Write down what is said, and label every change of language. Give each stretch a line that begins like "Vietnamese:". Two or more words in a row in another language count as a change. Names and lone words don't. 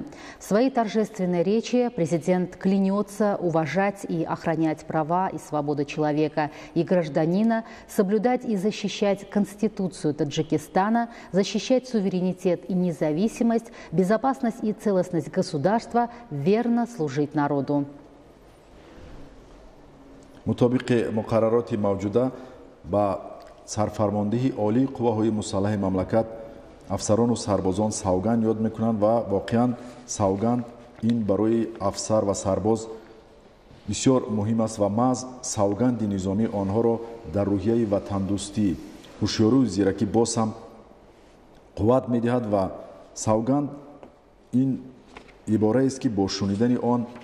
Russian: В своей торжественной речи президент клянется уважать и охранять права и свободы человека и гражданина, соблюдать и защищать Конституцию Таджикистана, защищать суверенитет и независимость, безопасность и целостность государства, верно служить народу.
Tajik: мутобиқи муқаррароти мавҷуда ба сарфармондиҳи олии қувваҳои мусаллаҳи мамлакат афсарону сарбозон савганд ёд мекунанд ва воқеан савганд ин барои афсар ва сарбоз бисёр муҳим аст ва маҳз савганди низомии онҳоро дар рӯҳияи ватандӯстӣ, ҳушёрию зиракӣ боз ҳам қувват медиҳад ва савганд ин ибораест ки бо шунидани он